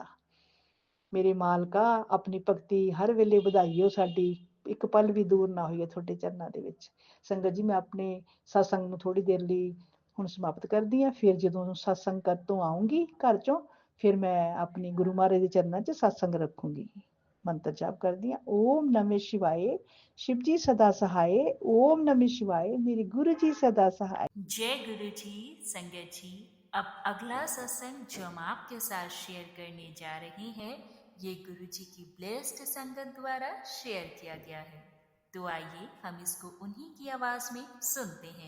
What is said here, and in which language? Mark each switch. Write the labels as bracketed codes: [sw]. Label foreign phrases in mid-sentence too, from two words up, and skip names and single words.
[pa] ਮੇਰੇ ਮਾਲਕਾ, ਆਪਣੀ ਭਗਤੀ ਹਰ ਵੇਲੇ ਵਧਾਈਓ ਸਾਡੀ, ਇੱਕ ਪਲ ਵੀ ਦੂਰ ਨਾ ਹੋਈਏ ਤੁਹਾਡੇ ਚਰਨਾਂ ਦੇ ਵਿੱਚ। ਸੰਗਤ ਜੀ, ਮੈਂ ਆਪਣੇ ਸਤਸੰਗ ਨੂੰ ਥੋੜੀ ਦੇਰ ਲਈ ਹੁਣ ਸਮਾਪਤ ਕਰਦੀ ਹਾਂ। ਫਿਰ ਜਦੋਂ ਸਤਸੰਗ ਕਰ ਤੋਂ ਆਉਂਗੀ ਘਰ ਚੋਂ, ਫਿਰ ਮੈਂ ਆਪਣੀ ਗੁਰੂ ਮਹਾਰਾਜ ਦੇ ਚਰਨਾਂ 'ਚ ਸਤਸੰਗ ਰੱਖੂੰਗੀ। ਮੰਤਰ ਜਾਪ ਕਰਦੀ ਹਾਂ, [hi] ਓਮ ਨਮः शिवाय, शिव जी सदा सहाय। ओम नमः शिवाय, मेरे गुरु जी सदा सहाय। जय गुरु जी। संगत जी, अब अगला सत्संग जो हम आपके साथ शेयर करने जा रहे हैं, ये गुरु जी की ब्लेस्ड संगत द्वारा शेयर किया गया है। तो आइए हम इसको उन्हीं की आवाज में सुनते हैं।